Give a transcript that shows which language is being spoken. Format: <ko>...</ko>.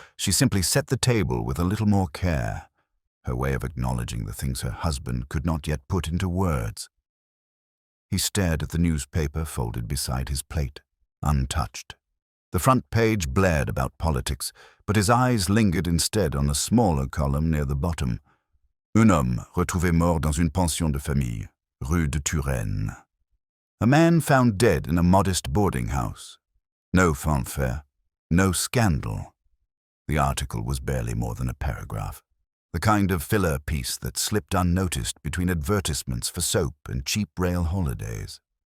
<en>She simply set the table with a little more care, her way of acknowledging the things her husband could not yet put into words. He stared at the newspaper folded beside his plate, untouched. The front page blared about politics, but his eyes lingered instead on a smaller column near the bottom.</en> <fr>Un homme retrouvé mort dans une pension de famille, rue de Turenne.</fr> <en>A man found dead in a modest boarding house. No fanfare, no scandal. The article was barely more than a paragraph, the kind of filler piece that slipped unnoticed between advertisements for soap and cheap rail holidays.</en>